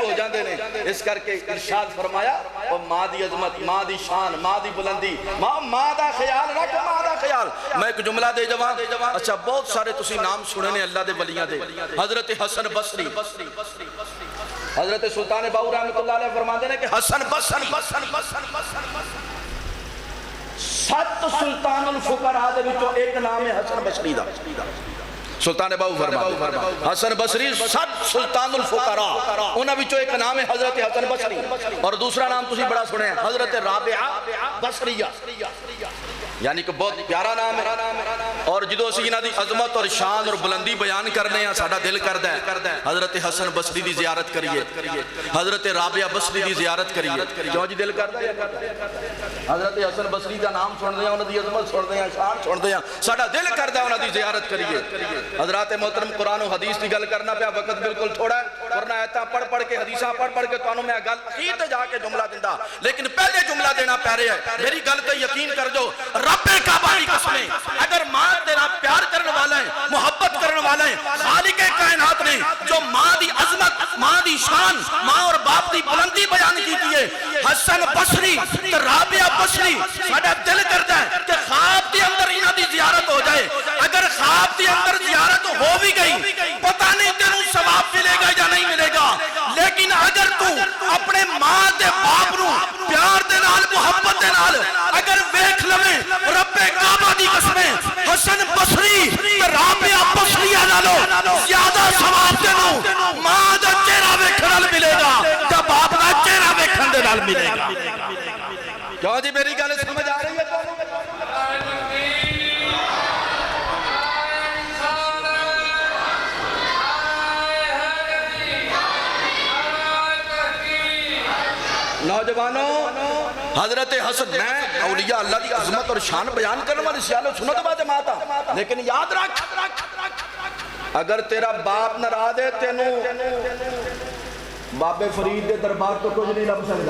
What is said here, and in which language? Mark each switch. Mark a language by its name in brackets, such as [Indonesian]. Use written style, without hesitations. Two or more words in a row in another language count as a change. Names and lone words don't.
[Punjabi] ہو جاندے نے اس کر کے ارشاد فرمایا اور ماں دی عظمت ماں دی شان ماں دی بلندی ماں دا خیال رکھ ماں دا خیال میں ایک جملہ دے جوان اچھا بہت سارے تسی نام سنے نے اللہ دے ولیاں دے حضرت حسن بصری حضرت سلطان باہو [Arabic] رحمۃ اللہ علیہ [Urdu] فرماتے ہیں کہ [Punjabi] حسن بصری سات سلطان الفقراء دے وچوں ایک نام ہے حسن بصری دا. سلطان باہو [Urdu] فرماتے ہیں [Punjabi] حسن بصری سات سلطان الفقراء انہاں وچوں ایک نام ہے حضرت حسن بصری اور دوسرا نام تسی بڑا سنے ہیں حضرت رابعہ بصریہ [Urdu] یعنی کہ بہت پیارا نام ہے. [Punjabi] اور جدو اسی انہاں دی عظمت اور شان اور بلندی بیان کرنے ہیں ساڈا دل کردا ہے حضرت حسن بصری دی زیارت کریے حضرت رابعہ بصری دی زیارت کریے. کیوں جی دل کردا ہے حضرت حسن بصری دا نام سن دے ہیں انہاں دی عظمت سن دے ہیں شان سن دے ہیں ساڈا دل کردا ہے انہاں دی زیارت کریے. حضرات محترم قرآن و حدیث دی گل کرنا پیا وقت بالکل تھوڑا ہے ورنہ ایتاں پڑھ کے حدیثاں پڑھ کے تانوں میں گل اخیر تے جا کے جملہ دیندا لیکن پہلے جملہ دینا پہ رہا ہے. میری گل تے یقین کر جو رب کعبہ دی قسمیں اگر ماں تیرا پیار کرنے والا ہے محبت کرنے والا ہے خالق کائنات نے جو ماں دی عظمت ماں دی شان ماں اور باپ دی بلندی بیان کیتی ہے حسن بصری تے رابعہ بصری ساڈا دل کردا ہے کہ خواب دے اندر انہاں دی زیارت ہو جائے. اگر خواب دے اندر زیارت ہو بھی گئی پتہ نہیں تینوں ثواب ملے گا یا نہیں ملے گا لیکن اگر تو اپنے ماں دے باپ نو پیار دے نال محبت دے نال اگر ویکھ لویں رب کعبہ دی قسمیں حسن بصری تے رابعہ بصری نالو زیادہ ثواب تینوں ماں دا چہرہ ویکھن نال ملے گا تے باپ دا چہرہ ویکھن دے نال ملے گا. کیوں جی میری گل سمجھ آ رہی ہے نوجوانوں حضرت حسن میں [Urdu] اولیاء اللہ کی عظمت اور شان بیان کرنے والی [Punjabi] سیالو سنت با جماعت لیکن یاد رکھ اگر تیرا باپ ناراض ہے تینوں بابے فرید دے دربار تو کچھ نہیں لب سکتا.